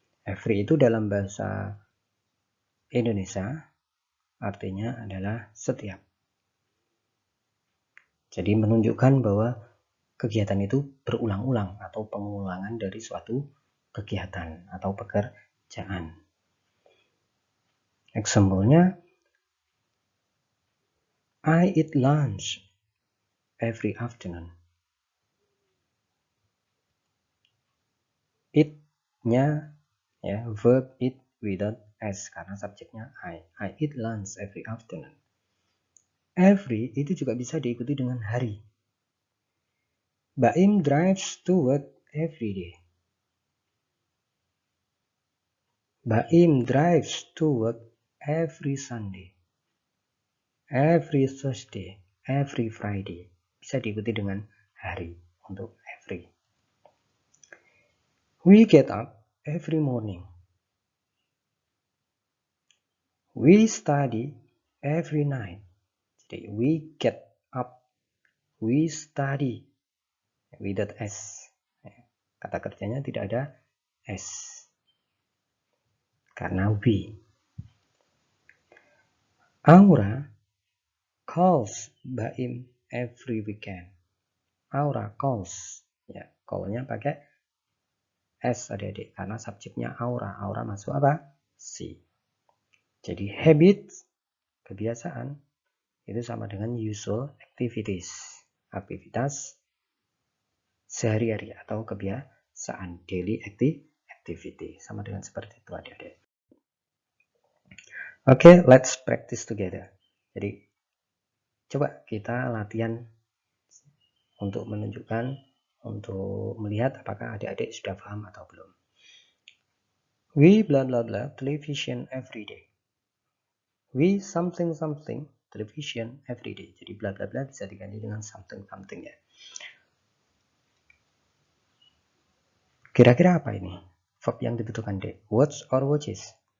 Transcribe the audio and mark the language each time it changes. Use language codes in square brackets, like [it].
[id] Every itu dalam bahasa Indonesia artinya adalah setiap. Jadi menunjukkan bahwa kegiatan itu berulang-ulang atau pengulangan dari suatu kegiatan atau pekerjaan. [en] Example-nya, I eat lunch every afternoon. Eat-nya ya, verb eat without s [id] karena subjeknya [en] I. I eat lunch every afternoon. [id] Every itu juga bisa diikuti dengan hari. [en] Baim drives to work every day. Baim drives to work every Sunday, every Thursday, every Friday. [id] Bisa diikuti dengan hari untuk every. [en] We get up every morning. We study every night. [id] Jadi [en] we get up, we study without s. [id] Kata kerjanya tidak ada s karena we. [en] Aura calls Baim every weekend. [id] Aura calls, ya, call-nya pakai s adik-adik karena subjeknya aura. Aura masuk apa? Si. Jadi habit, kebiasaan, itu sama dengan usual activities, aktivitas sehari-hari atau kebiasaan, daily activity, sama dengan seperti itu adik-adik. Oke, [en] let's practice together. [id] Jadi coba kita latihan untuk menunjukkan, untuk melihat apakah adik-adik sudah paham atau belum. [en] We blah blah blah television every day. We something something television every day. [id] Jadi blah blah blah bisa diganti dengan something something ya. Kira-kira apa ini verb yang dibutuhkan dek? [en] Watch or watches?